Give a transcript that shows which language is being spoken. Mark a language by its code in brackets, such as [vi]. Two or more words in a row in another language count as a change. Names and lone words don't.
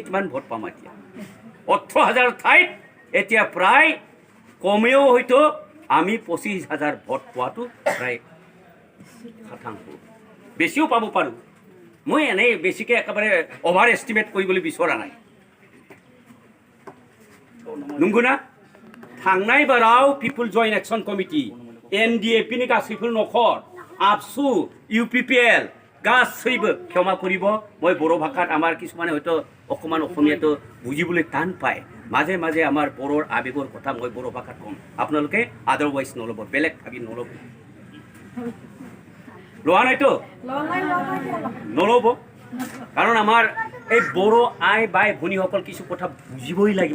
[as] গতিকে কিমান ভোট পাম এতিয়া? 18,000 ঠাইত এতিয়া প্ৰায় কমেও হয়তো আমি 25,000 ভোট পোৱাটো প্ৰায় শতাংশ, বেছিও পাব পাৰোঁ। মই এনেই বেছিকৈ একেবাৰে [en] over estimate [as] কৰিবলৈ বিচৰা নাই। [brx] नंगौना थांनाय बाराव पिपल जॉइंट एक्शन कमिटि NDAP नि गासैफोर नखर आबसु UPPL गासैबो क्षमा करिब। [as] মই বড়ো ভাষাত আমাৰ কিছুমানে হয়তো অকমান অসমীয়াটো বুজিবলৈ টান পায়। মাজে মাজে আমাৰ বড়োৰ আবেগৰ কথা মই বড়ো ভাষাত কম, আপোনালোকে আদাৰৱাইজ নল'ব, বেলেগ ভাবি নল'ব। লোৱা নাইতো নল'ব, কাৰণ আমাৰ এই বড়ো আই বাই ভনীসকল কিছু কথা বুজিবই লাগিব।